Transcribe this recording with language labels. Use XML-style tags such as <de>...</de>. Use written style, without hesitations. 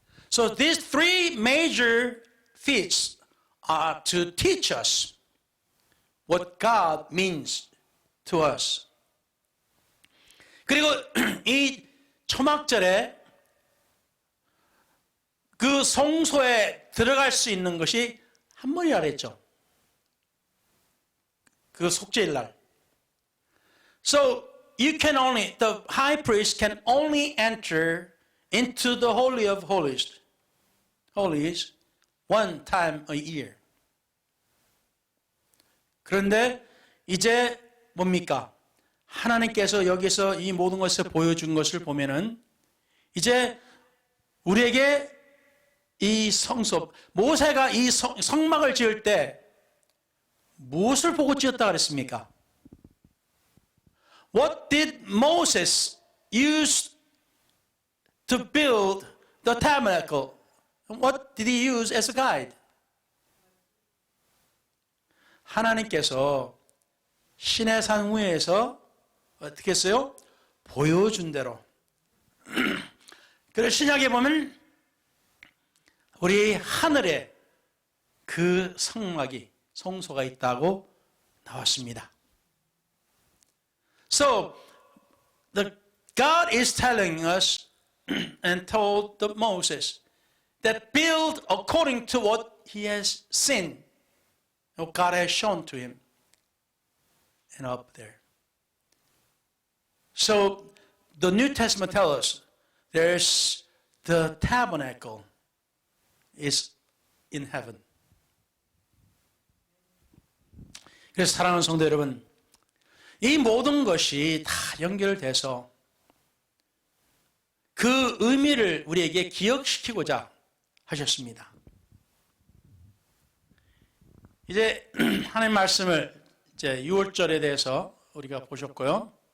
<en>So these three major feasts are to teach us what God means to us.</en> <ko>그리고 이 초막절에 그 성소에 들어갈 수 있는 것이 한 번이라 그랬죠. 그 속죄일 날.</ko> <en>So you can only, the high priest can only enter into the Holy of Holies one time a year.</en> <ko>그런데 이제 뭡니까? 하나님께서 여기서 이 모든 것을 보여준 것을 보면은 이제 우리에게 이 성소, 모세가 이 성막을 지을 때 무엇을 보고 지었다 그랬습니까?</ko> <en>What did Moses use to build the tabernacle? What did he use as a guide?</en> <ko>하나님께서 시내산 위에서 어떻게 했어요? 보여준 대로. 그래서 신약에 보면 우리 하늘에 그 성막이, 성소가 있다고 나왔습니다.</ko> <en>So, God is telling us and told Moses that build according to what he has seen, what God has shown to him, and up there. So, the New Testament tells us there's the tabernacle is in heaven.</en> <ko>그래서 사랑하는 성도 여러분, 이 모든 것이 다 연결돼서 그 의미를 우리에게 기억시키고자 하셨습니다. 이제 하나님 말씀을 이제 6월절에 대해서 우리가 보셨고요.</ko>